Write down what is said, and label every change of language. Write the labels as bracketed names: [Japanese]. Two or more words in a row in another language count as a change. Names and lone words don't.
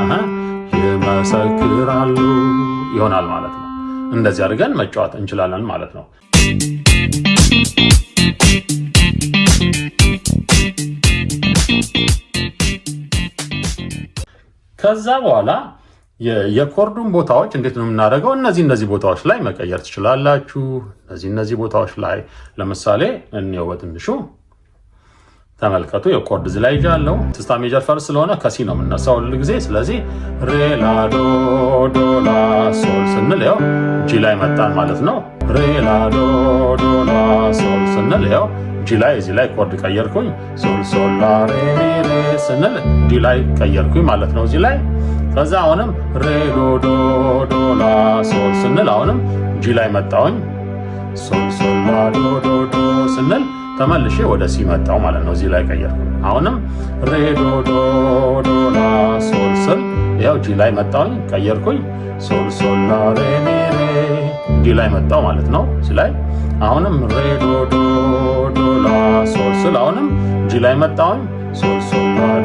[Amharic] ይመሰክራሉ ይሆናል ማለት ነው። እንደዚህ አድርገን መጫወት እንችላለን ማለት ነው። ከዛ በኋላ የኮርዱን ቦታዎች እንዴት ነው የምናደርገው? እነዚህ ቦታዎች ላይ መቀየር ትችላላችሁ። እነዚህ ቦታዎች ላይ ለምሳሌ እንየው በትንሹ ተመልከቱ። የኮርድ እዚህ ላይ ይዣለሁ። ስታ [English] major first [Amharic] ስለሆነ ከሲ ነው የምነሳው ሁሉ ጊዜ። ስለዚህ ሬ ላ ዶ ዶ ላ ሶል ስንል ያው ጂ ላይ መጣን ማለት ነው። ሬ ላ ዶ ዶ ላ ሶል ስንል ያው ጂ ላይ እዚህ ላይ ኮርድ ቀየርኩኝ። ሶል ሶል ላ ሬ ሬ ስንል ዲ ላይ ቀየርኩኝ ማለት ነው እዚህ ላይ። ከዛ አሁንም ሬ ዶ ዶ ዶ ላ ሶል ስንል አሁንም ጂ ላይ መጣሁኝ። ሶል ሶል ላ ዶ ዶ ዶ ስንል ተመልሼ ወደ ሲ መጣው ማለት ነው እዚህ ላይ ቀየርኩኝ። አሁንም ሬ ዶ ዶ ዶ ላ ሶል ስል ያው ጂ ላይ መጣሁኝ ቀየርኩኝ። ሶል ሶል ላ ሬ ሚ ሬ ዲ ላይ መጣው ማለት ነው እዚህ ላይ። አሁንም ሬ ዶ ዶ ዶ ላ ሶል ስል አሁንም ጂ ላይ መጣሁኝ። ሶል ሶል ላ ዶ